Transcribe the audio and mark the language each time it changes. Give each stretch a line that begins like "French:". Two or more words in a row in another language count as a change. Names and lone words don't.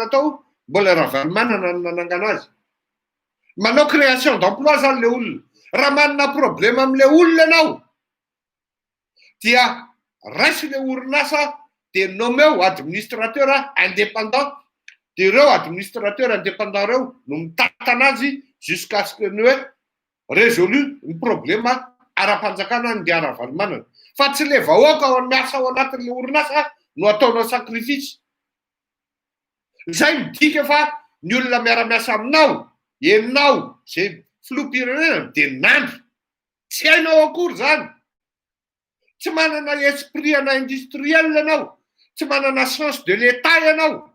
Malagasy: atao mbola ravalimanana ny manangana azy manao
French: création d'emploi
Malagasy: zany le olona raha manana problème am'le olona anao dia raisy le orinasa de nomeo
French: administrateur indépendant
Malagasy: de ireo
French: administrateur indépendant
Malagasy: reo no mitatana azy
French: jusqu'à ce que
Malagasy: ny hoe résolu ny problème ara-panjakana ny ara-valimanana fa tsy le vahoaka ao miasa ao anatin'le orinasa no ataonao sacrifice zay midika fa ny olona miara-miasa aminao enao zay filoham-pirenena de nandry tsy hainao akory zany tsy manana esprit ana industriel ianao tsy manana
French: sens de l'état
Malagasy: ianao